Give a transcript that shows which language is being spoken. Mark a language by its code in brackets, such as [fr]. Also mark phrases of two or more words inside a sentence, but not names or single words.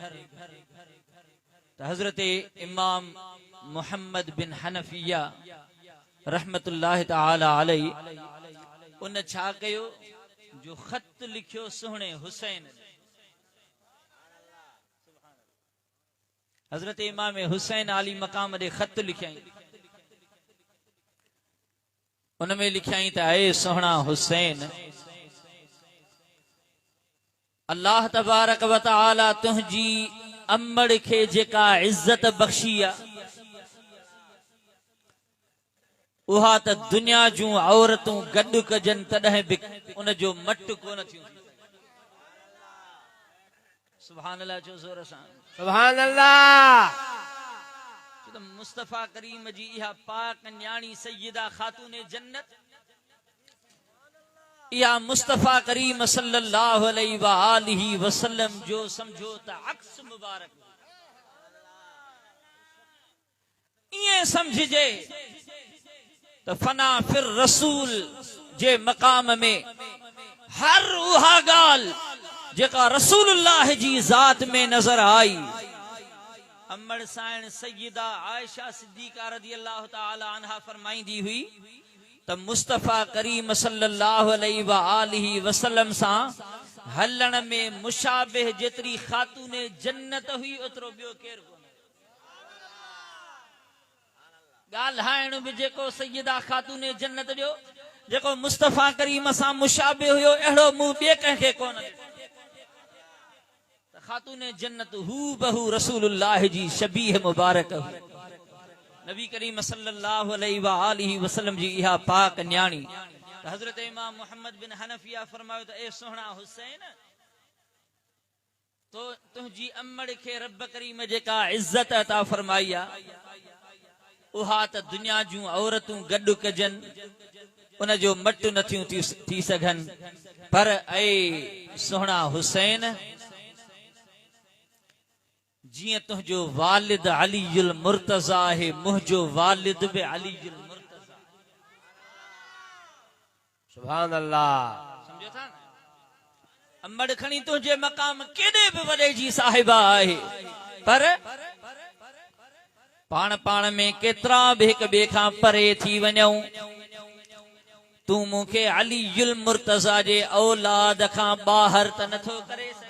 [sd] त हज़रत इमाम मुहम्मद बिन हनफिया [ar] رحمة الله تعالى عليه [sd] उन छा कयो, जो ख़त लिखियो सोहणे हुसैन। हजरत इमाम हुसैन आली मकाम ॾे ख़त लिखियईं। उनमें लिखियईं त ऐ सोहणा हुसैन, [ar] الله تبارك وتعالى [sd] तुंहिंजी अमड़ खे जेका इज्जत बख़्शी आहे, उहा त दुनिया जूं औरतूं गॾु कजनि तॾहिं बि उन जो मट कोन थियूं। [ar] سبحان الله [sd] जो ज़ोर सां [ar] سبحان الله. [sd] मुस्तफ़ा करीम जी इहा पाक न्याणी सैयदा खातूने जन्नत, इहा मुस्तफ़ा करीम [ar] صلى الله عليه وآله وسلم [sd] जो समझो त अक्स मुबारक। ईअं समझिजे त [ar] فناء في الرسول [sd] जे मकाम में हर उहा ॻाल्हि जेका रसूलुल्लाह जी ज़ात में नज़र आई। अमड़ साइण सैयदा आयशा सिद्दीक़ा [ar] رضي الله تعالى عنها [sd] फरमाईंदी हुई त मुस्तफ़ा करीम [ar] صلى الله عليه وآله وسلم [sd] सां हलण में मुशाबिह जेतिरी खातूने जन्नत हुई, ओतिरो ॿियो केरु कोन्हे। ॻाल्हाइण बि जेको सैयदा खातूने जन्नत जो जेको मुस्तफ़ा करीम सां मुशाबिह हुयो, अहिड़ो मुंहुं ॿिए कंहिंखे कोन ॾिठो। खातूने जन्नत हू बहू रसूलुल्लाह जी शबीह मुबारक हुई। नबी करीम [ar] صلى الله عليه وآله وسلم [sd] जी इहा पाक न्याणी। हजरत इमाम मुहम्मद बिन हनफिया फरमायो त ए सोहणा हुसैन, तो तुंहिंजी अमड़ खे रब करीम जेका इज्जत अता फरमाई आहे, उहा त दुनिया जूं औरतूं गॾु कजनि उन जो मट नथियूं थी सघनि। पर ऐ सोहणा हुसैन, जियां तुंहिंजो वालिद अलीयुल मुर्तज़ा आहे, मुंहिंजो वालिद बि अलीयुल मुर्तज़ा। [ar] سبحان الله. [sd] समझो था न, अमड़ खणी तुंहिंजे मकाम केॾे बि वॾे जी साहिबा आहे, पर पाण पाण में केतिरा बि हिक ॿिए खां परे थी वञूं, तूं मूंखे अलीयुल मुर्तज़ा जे औलाद खां ॿाहिरि त नथो करे सघे।